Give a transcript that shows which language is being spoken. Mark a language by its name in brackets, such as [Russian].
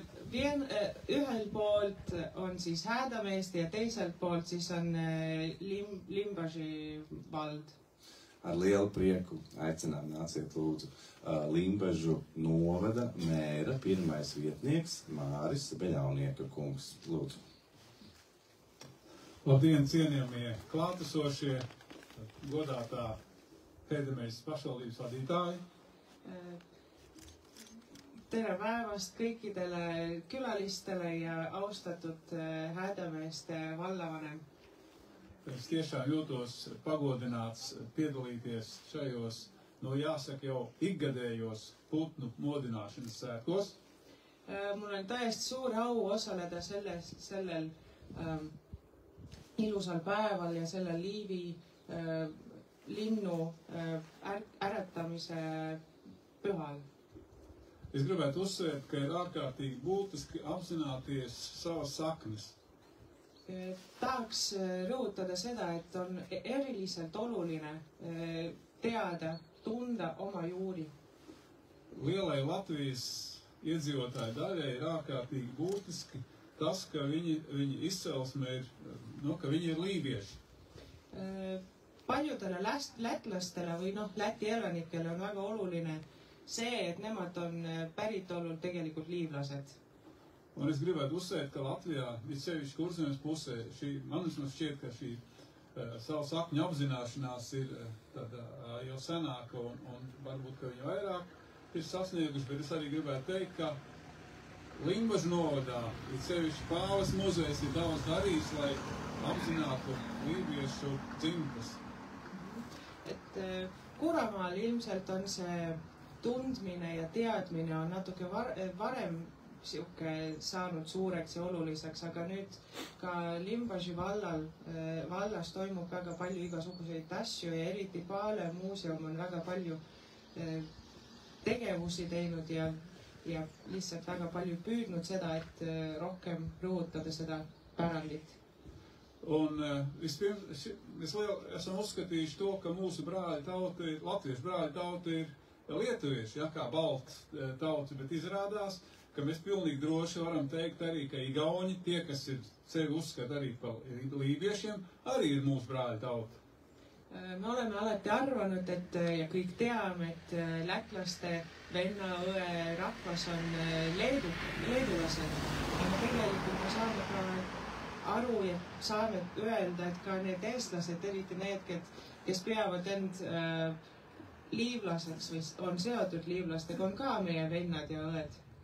[Estonian] Ühel poolt on siis Häädemeeste ja teiselt poolt siis on Limbaži vald. [Latvian] Ar lielu prieku aicinām nāciet lūdzu Limbažu novada mēra pirmais vietnieks Māris Beļaunieka kungs. Lūdzu. Labdien, cienījamie klātesošie, godātā Hēdemeistes pašvaldības vadītāji. [Estonian] Tere päevast kõikidele külalistele ja austatud Häädemeeste vallavanem. [Latvian] Es tiešām jūtos pagodināts piedalīties šajos nu jāsaka jau ikgadējos putnu modināšanas svētkos. [Estonian] Mul on täiesti suur au osaleda sellel ilusal päeval ja sellel Liivi linnu äratamise pühal. [Latvian] Es gribētu uzsvērt, ka ir ārkārtīgi būtiski apzināties savas saknes. [Estonian] Tahaks rõhutada seda, et on eriliselt oluline teada, tunda oma juuri. [Latvian] Lielai Latvijas iedzīvotāju daļai ir ārkārtīgi būtiski tas, ka viņi izcelsme ir, ka viņi ir līvieši. [Estonian] Paljudele lätlastele või Läti elanikele on väga oluline see, et nemad on päritolul tegelikult liivlased. [Latvian] Un es gribētu uzsvērt, ka Latvijā, sevišķi Kurzemes pusē, man šķiet, ka šī savu sakņu apzināšanās ir tāda jau senāka un varbūt, ka viņi vairāk ir sasnieguši, bet es arī gribētu teikt, ka Limbažu novadā, sevišķi Pāles muzejs ir daudz darījis, lai apzinātu līviešu dzimtas. [Estonian] Et Kuramaal ilmselt on see tundmine ja teadmine on natuke varem saanud suureks ja oluliseks, aga nüüd ka Limbaži vallas toimub väga palju igasuguseid asju ja eriti Paale muuseum on väga palju tegevusi teinud ja lihtsalt väga palju püüdnud seda, et rohkem rõhutada seda pärandit. [Latvian] Un vispirms mēs esam uzskatījuši to, ka mūsu brāļi tauti, latviešu brāļi tauti ir lietuvieši, kā balts tauti, bet izrādās, ka mēs pilnīgi droši varam teikt arī, ka igauņi, tie, kas ir sevi uzskata arī par līviešiem, arī ir mūsu brāļi tauti. [Estonian] Me oleme alati arvanud, et ja kõik teame, et lätlaste venna õe rahvas on leedulased. Ja tegelikult me saame ka aru ja saame öelda, et ka need eestlased, eriti need, kes peavad end liivlaseks või on seotud liivlastega, on ka meie vennad ja õed.